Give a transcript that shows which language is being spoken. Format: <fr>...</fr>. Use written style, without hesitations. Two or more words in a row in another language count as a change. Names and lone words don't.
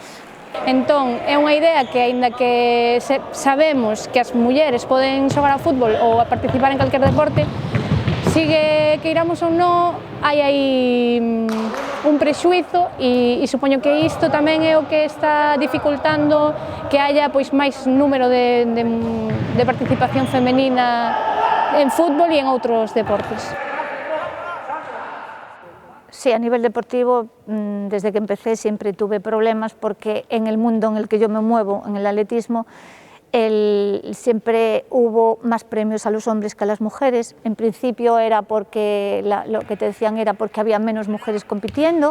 <gl>Entón, é unha idea que, aínda que sabemos que as mulleres poden xogar ao fútbol ou a participar en calquer deporte, sigue que iramos ou non, hai aí un prexuízo e supoño que isto tamén é o que está dificultando que haya pois máis número de participación femenina en fútbol e en outros deportes.</gl> <es>Sí, a nivel deportivo, desde que empecé siempre tuve problemas porque en el mundo en el que yo me muevo, en el atletismo, siempre hubo más premios a los hombres que a las mujeres. En principio era porque, lo que te decían era porque había menos mujeres compitiendo.</es>